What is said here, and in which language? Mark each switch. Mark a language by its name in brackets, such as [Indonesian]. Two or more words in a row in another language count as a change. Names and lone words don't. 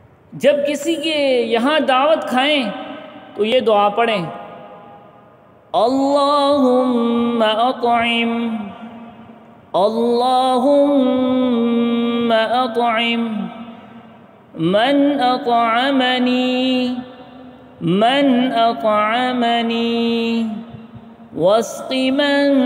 [Hindi] जब किसी के यहाँ दावत खाएं तो ये दुआ पढ़ें, [Arabic] اللهم أطعم، اللهم أطعم من أطعمني، من أطعمني واسق من